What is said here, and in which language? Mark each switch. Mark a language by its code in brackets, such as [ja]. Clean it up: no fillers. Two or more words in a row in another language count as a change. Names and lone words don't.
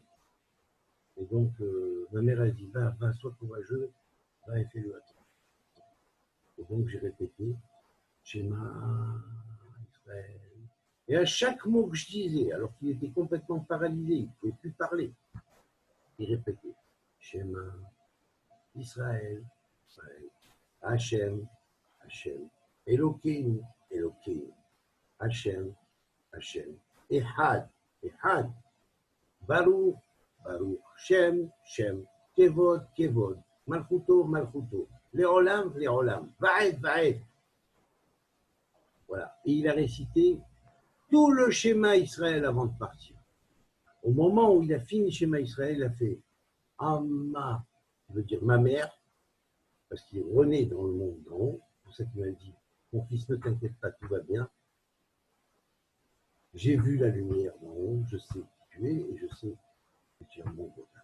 [fr] Et donc, ma mère a dit, va, sois courageux, va et fais-le à toi. Et donc, j'ai répété, [he] שמע ישראל. [fr] Et à chaque mot que je disais, alors qu'il était complètement paralysé, il ne pouvait plus parler, il répétait, [he] שמע ישראל, ישראל, השם, השם, אלוקינו, אלוקינו, השם, השם, אחד, אחד, ברוך, ברוך, שם, שם, כבוד, כבוד, מלכותו, מלכותו, לעולם, לעולם, ועד, ועד. [fr] Voilà. Et il a récité tout le [he] שמע ישראל [fr] avant de partir. Au moment où il a fini le [he] שמע ישראל, [fr] il a fait Amma, ça veut dire ma mère, parce qu'il est rené dans le monde d'en haut. C'est pour ça qu'il m'a dit, mon fils, ne t'inquiète pas, tout va bien. J'ai vu la lumière d'en haut, je sais qui tu es et je sais que tu es un bon copain.